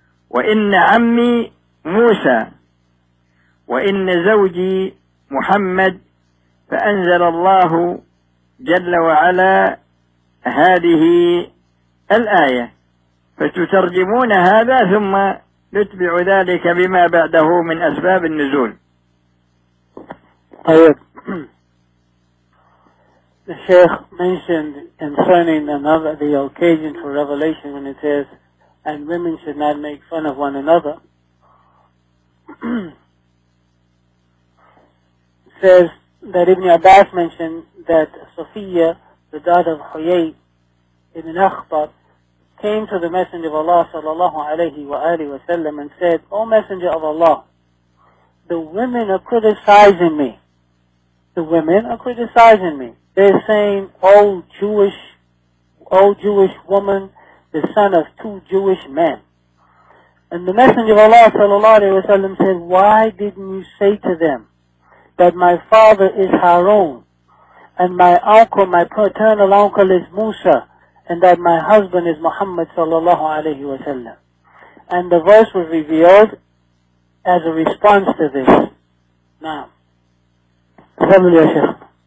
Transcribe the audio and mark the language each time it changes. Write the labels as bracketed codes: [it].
[ar] وإن عمي موسى وإن زوجي محمد، فأنزل الله جل وعلا هذه الآية. فتترجمون هذا ثم نتبع ذلك بما بعده من أسباب النزول. طيب. [en] The Sheikh mentioned concerning another the occasion for revelation when it says, and women should not make fun of one another. Says that Ibn Abbas mentioned that Safiya, the daughter of Huyay ibn Akhtab, came to the Messenger of Allah sallallahu alayhi wa alihi wa sallam and said, O Messenger of Allah, the women are criticizing me. The women are criticizing me. They're saying, O Jewish woman, the son of two Jewish men. And the Messenger of Allah sallallahu alayhi wa sallam said, why didn't you say to them that my father is Harun and my uncle, my paternal uncle is Musa and that my husband is Muhammad sallallahu alayhi wa sallam? And the verse was revealed as a response to this. Now, [ar] كمل يا شيخ.